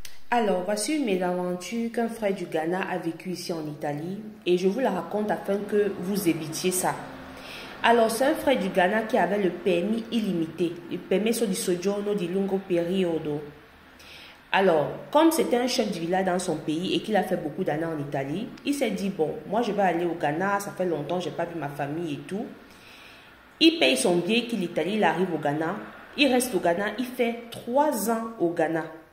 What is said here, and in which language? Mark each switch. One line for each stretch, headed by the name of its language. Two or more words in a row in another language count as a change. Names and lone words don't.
French: Alors, voici une mésaventure qu'un frère du Ghana a vécu ici en Italie et je vous la raconte afin que vous évitiez ça. Alors, c'est un frère du Ghana qui avait le permis illimité, le
Italian: permesso di soggiorno di lungo periodo.
French: Alors, comme c'était un chef de village dans son pays et qu'il a fait beaucoup d'années en Italie, il s'est dit, bon, moi je vais aller au Ghana, ça fait longtemps, je n'ai pas vu ma famille et tout. Il paye son billet qu'il l'Italie, il arrive au Ghana, il reste au Ghana, il fait 3 ans au Ghana.